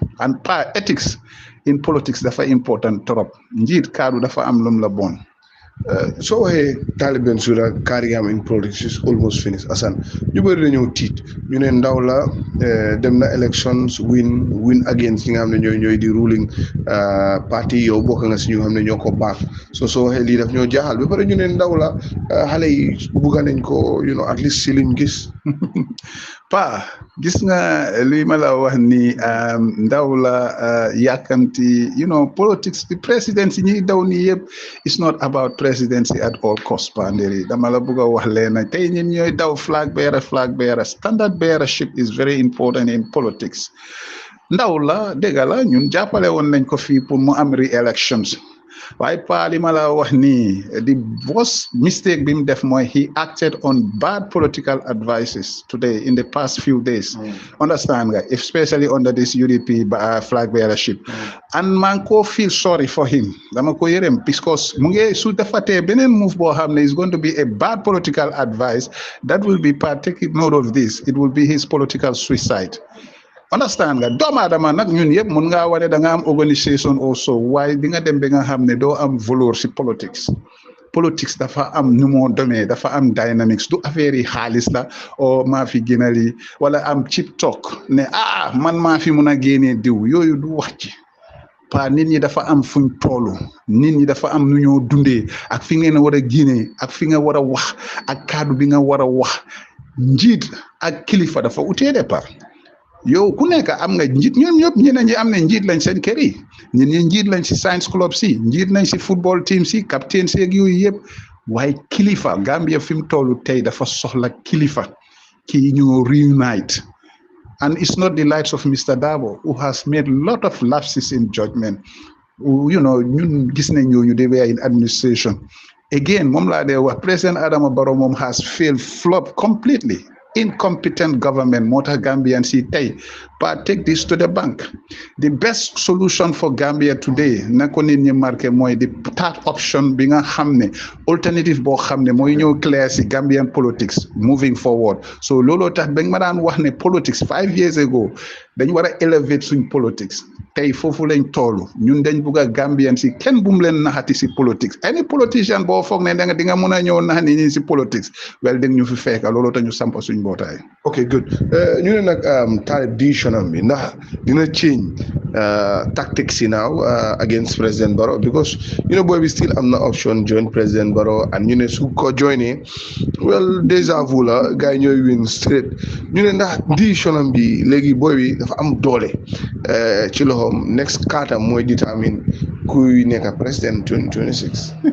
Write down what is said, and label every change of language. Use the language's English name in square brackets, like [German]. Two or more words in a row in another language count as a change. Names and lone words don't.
[English] And ethics in politics dafa [French] important trop. [Wolof] Njiit kaddu dafa am lum la bon. [English] So Talib Bensouda career in politics is almost finished. Hassan, [Wolof] ñu bëri dañoo tiit ñu ne ndaw la dem na [English] elections win against [Wolof] ñi nga xam ne ñooy di [English] ruling party [Wolof] yow bokk nga si ñu xam ne ñoo ko baax so lii daf ñoo jaaxal ba pare ñu ne ndaw la xale yi bugga nañ ko [English] at least [Wolof] si liñ gis. Pa gis nga li ma la wax ni ndaw la yàkkamti [English] politics the presidency [Wolof] ñi daw ni yëpp [English] it's not about presidency at all cost [Wolof] pa nderi dama la bëgg a wax leena tey ñun ñooy daw [English] flag bearer standard bearership is very important in politics [Wolof] ndaw la dégg la ñun jàppale woon nañ ko fii pour mu am re-elections waaye pa li ma la wax nii [English] the worst mistake [Wolof] bi mu def mooy [English] he acted on bad political advices today in the past few days. Understand nga especially under this UDP flag bearership. And [Wolof] man ko [English] feel sorry for him [Wolof] dama ko yërëm [English] because [Wolof] mu ngi su defatee beneen [English] move [Wolof] boo xam ne [English] is going to be a bad political advice that will be taking note of this. It will be his political suicide. [Wolof] Understand nga doomu aadama nag ñun yëpp mun ngaa wane da nga am organisation also waaye di nga dem ba nga xam ne doo am valeur si politics dafa am nu moo demee dafa am dynamics du affaire yi xaalis la o maa fi gënali wala am [English] cheap talk [Wolof] ne man maa fi mun a génnee diw yooyu du wax ci pa nit ñi dafa am fuñ toolu nit ñi dafa am nu ñoo dundee ak fi ngeen war a génnee ak fi nga war a wax ak kaddu bi nga war a wax njiit ak kilifa dafa utee de pa yow ku nekk am nga njiit ñoom ñëpp ñeneen ñi am ne njiit lañ seen kër yi ñun ñi njiit lañ si [English] science club [Wolof] si njiit lañ si [English] football team [Wolof] si captain si ak yooyu yëpp waaye kilifa Gambia fi mu tollu tey dafa soxla kilifa ki ñu [English] reunite and it's not the likes of Mr. Dabo who has made a lot of lapses in judgment [Wolof] ñun gis nañ ñooñu [English] they were in administration again [Wolof] moom laa dee wax [English] President Adama Barrow moom has failed flop completely. Incompetent government [Wolof] moo tax Gambian si tey [English] but take this to the bank. The best solution for Gambia today [Wolof] na ko nit ñi marqué mooy [English] the third option [Wolof] bi nga xam ne alternative boo xam ne mooy ñëw clear si [English] Gambian politics moving forward [Wolof] so looloo tax ba nga ma daan wax ne [English] politics 5 years ago [Wolof] dañ war a elevate suñ politics tey foofu lañ toolu ñun dañ bugg a Gambian si kenn bu mu leen naxati si politics [English] any politician [Wolof] boo foog ne di nga mun a ñëw nax ni ñi si politics well dañ ñu fi fekka looloo tax ñu sampa suñ mbootaay. [English] Okay, good. [Wolof] ñu ne nag Talib decision am bi ndax dina [English] change tactics [Wolof] yi [English] now against President Barrow because [Wolof] boy bi still am na [English] option join President Barrow and [Wolof] ñu ne su ko joinee well [French] déjà vu [Wolof] la gars yi ñooy [English] win straight [Wolof] ñu ne ndax decision am bi léegi boy bi dafa am doole ci loxoom next kaatam mooy determine kuy nekk président 2026.